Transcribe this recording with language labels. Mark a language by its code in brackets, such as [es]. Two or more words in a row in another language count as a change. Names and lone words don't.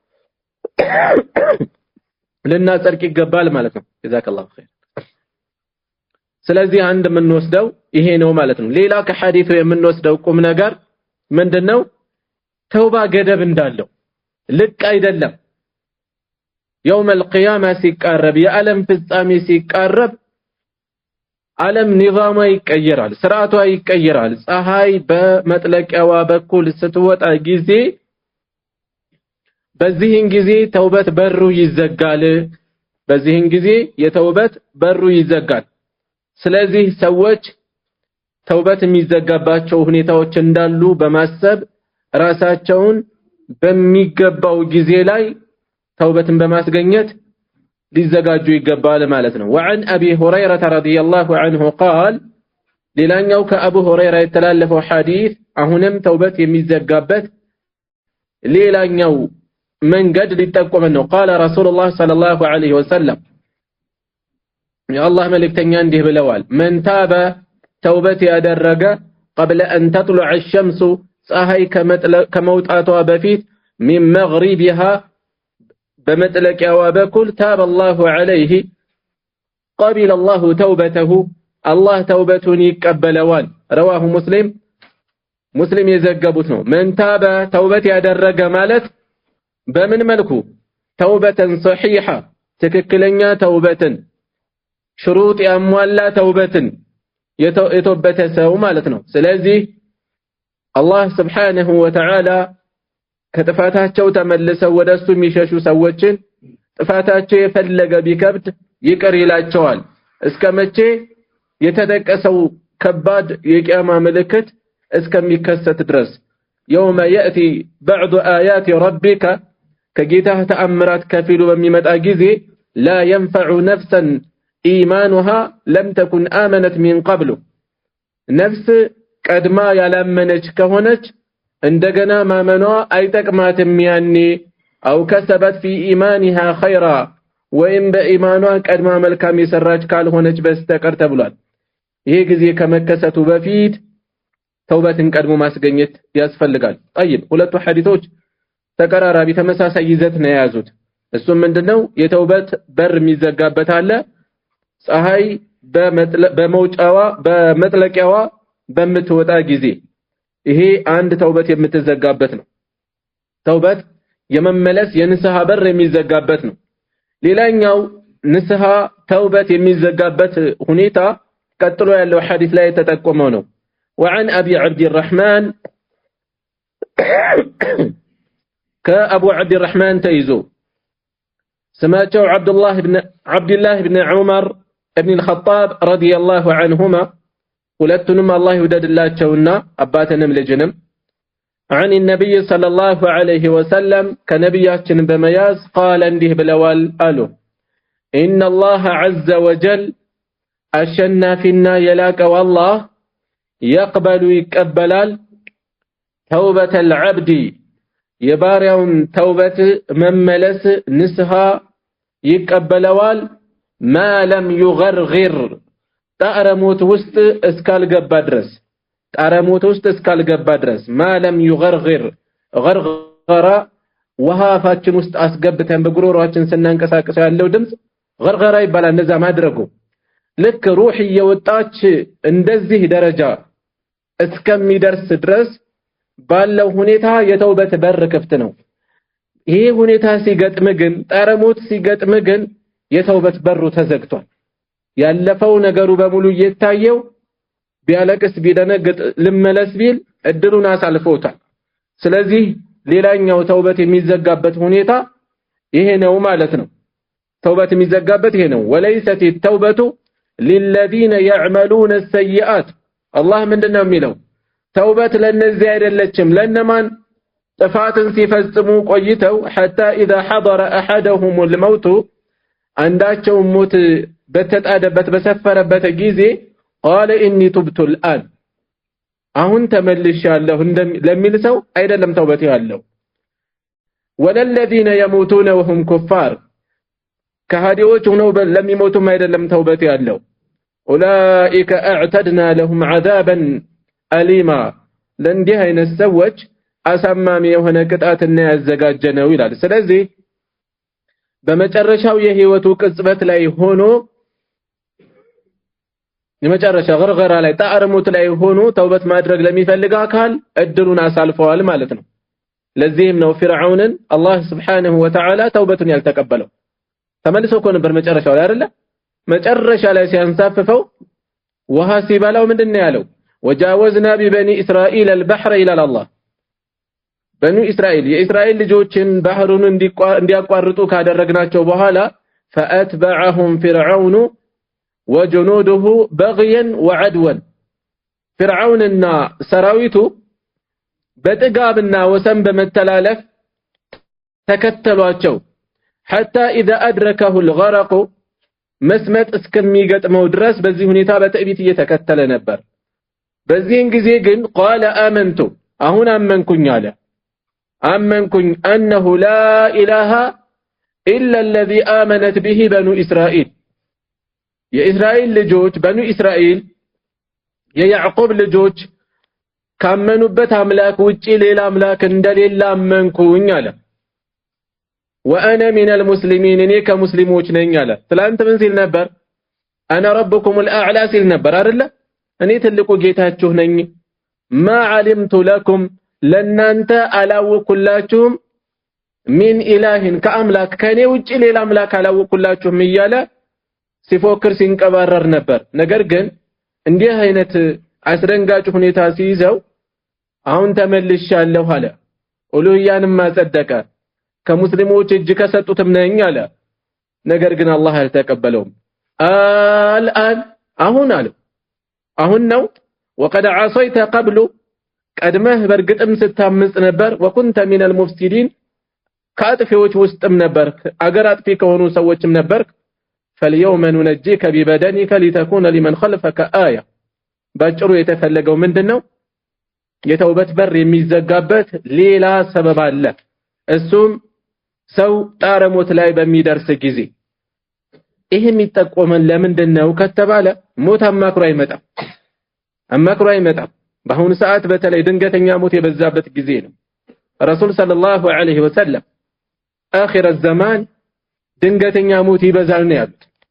[am] ልናጸድቅ ይገባል ማለት ነው [ar] جزاك الله خير [am] ስለዚህ አንድ የምንወስደው ይሄ ነው ማለት ነው ሌላ ከሐዲሱ የምንወስደው ቁም ነገር ምንድነው ተውባ ገደብ እንዳለው ልቅ አይደለም [ar] يوم القيامه [am] ሲቃረብ የዓለም ፍጻሜ ሲቃረብ ዓለም ኒዛማ ይቀየራል ስርዓቷ ይቀየራል ፀሐይ በመጥለቂያዋ በኩል ስትወጣ ጊዜ በዚህን ጊዜ ተውበት በሩ ይዘጋል በዚህን ጊዜ የተውበት በሩ ይዘጋል ስለዚህ ሰዎች ተውበት የሚዘጋባቸው ሁኔታዎች እንዳሉ በማሰብ ራሳቸውን በሚገባው ጊዜ ላይ ተውበትን በማስገኘት ሊዘጋጁ ይገባል ማለት ነው [ar] وعن ابي هريره رضي الله عنه قال [am] ሌላኛው ከአቡ ሁረይራ የተላለፈው ሐዲስ አሁንም ተውበት የሚዘጋበት ሌላኛው መንገድ ሊጠቆመን ነው [ar] قال رسول الله صلى الله عليه وسلم [am] የአላህ መልእክተኛ እንዲህ ብለዋል [ar] من تاب [am] ተውበት ያደረገ [ar] قبل ان تطلع الشمس [am] ፀሐይ ከመውጣቷ በፊት [ar] من مغربها [am] በመጥለቂያዋ በኩል [ar] تاب الله عليه قبل الله توبته [am] الله توبቱን ይቀበለዋል [ar] رواه مسلم [am] የዘገቡት ነው [ar] من تاب [am] ተውበት ያደረገ ማለት በምን መልኩ ተውበተን صحيحة ትክክለኛ ተውበትን ሽሩጥ ያሟላ ተውበትን የተወበተ ሰው ማለት ነው ስለዚህ አላህ [ar] سبحانه وتعالى [am] ከጥፋታቸው ተመልሰው ወደሱ የሚሸሹ ሰዎችን ጥፋታቸው የፈለገ ቢከብድ ይቅር ይላቸዋል እስከመቼ የተጠቀሰው ከባድ የቂያማ ምልክት እስከሚከሰት ድረስ [ar] يوم يأتي بعض آيات ربك [am] ከጌታህ ተአምራት ከፊሉ በሚመጣ ጊዜ [ar] لا ينفع نفسا إيمانها لم تكن آمنت من قبل نفس [am] ቀድማ ያላመነች ከሆነች እንደገና ማመኗ አይጠቅማትም ያኔ [ar] أو كسبت في إيمانها خيرا [am] ወይም በኢማኗ ቀድማ መልካም የሰራች ካልሆነች በስተቀር ተብሏል ይሄ ጊዜ ከመከሰቱ በፊት ተውበትን ቀድሞ ማስገኘት ያስፈልጋል طيب ሁለቱ ሐዲሶች ተቀራራቢ ተመሳሳይ ይዘት ነው የያዙት እሱም ምንድነው የተውበት በር የሚዘጋበት አለ ፀሐይ በመውጫዋ በመጥለቂያዋ በምትወጣ ጊዜ ይሄ አንድ ተውበት የምትዘጋበት ነው ተውበት የመመለስ የንስሐ በር የሚዘጋበት ነው ሌላኛው ንስሐ ተውበት የሚዘጋበት ሁኔታ ቀጥሎ ያለው ሐዲስ ላይ ተጠቆመው ነው [ar] وعن ابي عبد الرحمن كأبو عبد الرحمن تيزو سماته عبد الله بن عمر ابن الخطاب رضي الله [am] عنهما ሁለቱንም አላህ ይወደድላቸውና አባተንም ልጅንም [ar] عن النبي صلى الله عليه وسلم [am] ከነብያችን በመያዝ قال እንዲህ ብለዋል አሉ [ar] ان الله عز وجل [am] አሸናፊና የላቀው አላህ يقبل ይቀበላል [ar] توبة العبد [am] የባሪያውን ተውበት መመለስ ንስሐ ይቀበለዋል [ar] ما لم يغرغر [am] ጣረሞት ውስጥ እስካልገባ ድረስ [ar] ما لم يغرغر غرغر [am] ወሃፋችን ውስጥ አስገብተን በጉሮሮአችን ስናንቀሳቀሰው ያለው ድምጽ غرغራ ይባላል እንደዛ ማድረጉ ልክ ሩህ እየወጣች እንደዚህ ደረጃ እስከሚደርስ ድረስ ባለው ሁኔታ የተውበት በር ክፍት ነው ይሄ ሁኔታ ሲገጥም ግን ጠረሞት ሲገጥም ግን የተውበት በሩ ተዘግቷል። ያለፈው ነገሩ በሙሉ እየታየው ቢያለቅስ ቢደነግጥ ልመለስ ቢል እድሉን አሳልፎታል። ስለዚህ ሌላኛው ተውበት የሚዘጋበት ሁኔታ ይሄ ነው ማለት ነው። ተውበት የሚዘጋበት ይሄ ነው። [ar] وليست التوبة للذين يعملون السيئات [am] አላህ ምንድነው የሚለው? ተውበት ለነዚህ አይደለችም ለነማን ጥፋትን ሲፈጽሙ ቆይተው [ar] حتى اذا حضر احدهم الموت [am] አንዳቸው ሞት በተጣደበት በሰፈረበት ጊዜ [ar] قال اني تبت الان [am] አሁን ተመልሻለሁ ለሚል ሰው አይደለም ተውበት ያለው። [ar] ولا الذين يموتون وهم كفار [am] ከሃዲዎች ሆነው ለሚሞቱም አይደለም ተውበት ያለው። [ar] اولئك اعتدنا لهم عذابا اليما [am] ለእንዲህ አይነት ሰዎች አሳማሚ የሆነ ቅጣትን ያዘጋጀነው ይላል። ስለዚህ በመጨረሻው የህይወቱ ቅጽበት ላይ ሆኖ የመጨረሻ ገርገራ ላይ ጣዕርሙት ላይ ሆኖ ተውበት ማድረግ ለሚፈልግ አካል እድሉን አሳልፈዋል ማለት ነው። ለዚህም ነው ፊርዓውንን አላህ [ar] سبحانه وتعالى [am] ተውበቱን ያልተቀበለው። ተመልሶ እኮ ነበር መጨረሻው ላይ አይደለ? መጨረሻ ላይ ሲያንሳፍፈው ውሃ ሲበላው ምንድነው ያለው? [ar] وجاوزنا ببني إسرائيل البحر الى الله [am] በኑ እስራኤል የእስራኤል ልጆችን ባህሩን እንዲያቋርጡ ካደረግናቸው በኋላ [ar] فأتبعهم فرعون وجنوده بغيا وعدوا [am] فرعونና ሰራዊቱ በጥጋብና ወሰን በመተላለፍ ተከተሏቸው [ar] حتى اذا ادركه الغرق [am] መስመጥ እስከሚገጥመው ድረስ በዚህ ሁኔታ በትዕቢት እየተከተለ ነበር። በዚህን ጊዜ ግን [ar] قال آمنت [am] አሁን አመንኩኝ አለ። አመንኩኝ [ar] أنه لا إله إلا الذي آمنت به بنو إسرائيل [am] የእስራኤል ልጆች በኑ እስራኤል የያዕቆብ ልጆች ካመኑበት አምላክ ውጪ ሌላ አምላክ እንደሌለ አመንኩኝ አለ። [ar] وأنا من المسلمين [am] እኔ ከሙስሊሞች ነኝ አለ። ትላንት ምን ሲል ነበር? [ar] أنا ربكم الأعلى [am] ሲል ነበር አይደለ? እኔ ትልቁ ጌታችሁ ነኝ። [ar] ما علمت لكم [am] ለናንተ አላወኩላችሁም [ar] من إله [am] ከአምላክ ከኔ ውጪ ሌላ አምላክ አላወኩላችሁም እያለ ሲፎክር ሲንቀባረር ነበር። ነገር ግን እንዲህ አይነት አስደንጋጭ ሁኔታ ሲይዘው አሁን ተመልሻለሁ አለ። ኡሉህያንም ማጸደቀ ከሙስሊሞች እጅ ከሰጡትም ነኝ አለ። ነገር ግን አላህ አልተቀበለውም። አልአን አሁን አለ አሁን ነው [ar] وقد عصيت قبل [am] ቀድመህ በርግጥም ስታምጽ ነበር [ar] وكنت من المفسدين [am] ከአጥፊዎች ውስጥም ነበርክ አገር አጥፊ ከሆኑ ሰዎችም ነበርክ [ar] فاليوم ننجيك ببدنك لتكون لمن خلفك آية [am] ባጭሩ የተፈለገው ምንድነው? የተውበት በር የሚዘጋበት ሌላ ሰበብ አለ። እሱም ሰው ጣረሞት ላይ በሚደርስ ጊዜ ይሄ የሚጠቆመን ለምንድነው ከተባለ ሞት አማክሮ አይመጣም። በአሁኑ ሰዓት በተለይ ድንገተኛ ሞት የበዛበት ጊዜ ነው። [ar] رسول صلى الله عليه وسلم آخر الزمان [am] ድንገተኛ ሞት ይበዛል ነው ያሉት።